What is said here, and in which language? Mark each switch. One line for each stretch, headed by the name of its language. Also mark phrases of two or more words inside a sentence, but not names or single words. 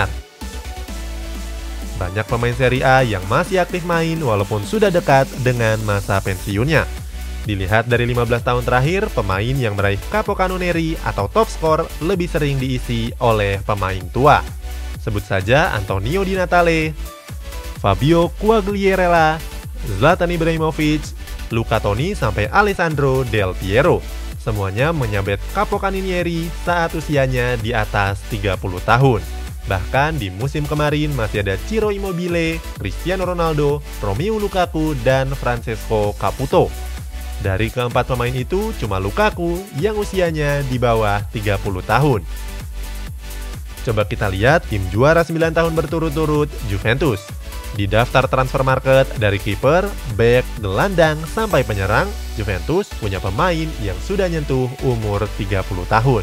Indonesian: Banyak pemain Serie A yang masih aktif main walaupun sudah dekat dengan masa pensiunnya. Dilihat dari 15 tahun terakhir, pemain yang meraih Capocannonieri atau top skor lebih sering diisi oleh pemain tua. Sebut saja Antonio Di Natale, Fabio Quagliarella, Zlatan Ibrahimovic, Luca Toni sampai Alessandro Del Piero. Semuanya menyabet Capocannonieri saat usianya di atas 30 tahun. Bahkan di musim kemarin masih ada Ciro Immobile, Cristiano Ronaldo, Romelu Lukaku, dan Francesco Caputo. Dari keempat pemain itu, cuma Lukaku yang usianya di bawah 30 tahun. Coba kita lihat tim juara 9 tahun berturut-turut, Juventus. Di daftar transfer market dari kiper, bek, gelandang, sampai penyerang, Juventus punya pemain yang sudah nyentuh umur 30 tahun.